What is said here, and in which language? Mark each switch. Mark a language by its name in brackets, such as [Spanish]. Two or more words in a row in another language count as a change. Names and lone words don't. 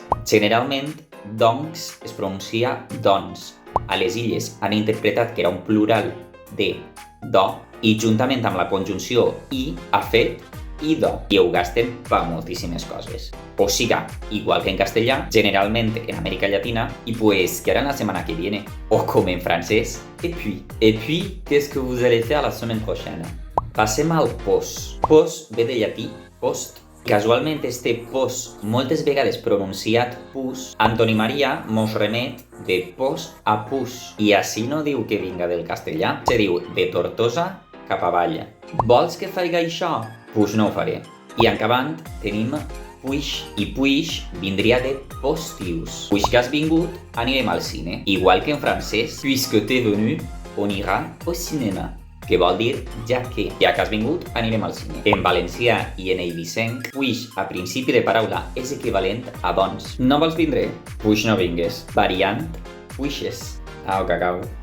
[Catalan] Generalment, doncs es pronuncia doncs. A les illes han interpretat que era un plural de do i juntament amb la conjunció i ha fet i do. I ho gasten per moltíssimes coses. O siga, igual que en castellà, generalment en Amèrica Llatina, [Spanish] y pues que harán la semana que viene. O como en francès, [French] et puis, qu'est-ce que vous allez faire la semaine prochaine? [Catalan] Passem al pos. Pos ve de llatí post. Casualment este pos, moltes vegades pronunciat pus, Antoni Maria mos remet de post a pus. I així no diu que vinga del castellà, se diu de Tortosa cap avall. Vols que faig això? Pues no ho faré. I acabant tenim puix, i puix vindria de postius. Puix que has vingut, anirem al cine. Igual que en francès, [French] puisque t'es venu, on ira au cinéma. [Catalan] Que vol dir ja que has vingut, anirem al cine. En valencià i en eivissenc, puix a principi de paraula és equivalent a doncs. No vols vindre? Puix no vingues. Variant, puixes. Au, cacau.